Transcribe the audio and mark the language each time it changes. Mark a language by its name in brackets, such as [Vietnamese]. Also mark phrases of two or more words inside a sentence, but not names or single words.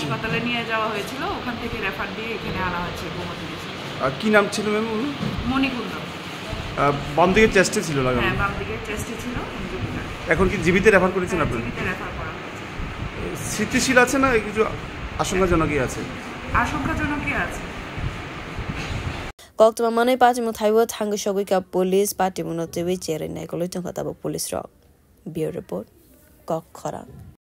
[Bangla] হাসপাতালে নিয়ে যাওয়া হয়েছিল ওখান থেকে রেফার দিয়ে এখানে আনা হয়েছে কি নাম ছিল ম্যাম মনিকুন্দ বাম দিকে চেস্টে ছিল লাগানো হ্যাঁ বাম দিকে চেস্টে ছিল এখন কি জিবিতে রেফার করেছেন আপনি জিবিতে রেফার করা হয়েছে স্থিতিশীল আছে না কিছু আশঙ্কাজনকই আছে আশঙ্কাজনকই আছে [Kok Borok] Koktama Manai Party Mutaiwo Tangushogika Police Party Munotiwi Cherin Naikolo Tongkatabo Police Rock. Bureau Report Kok Khora.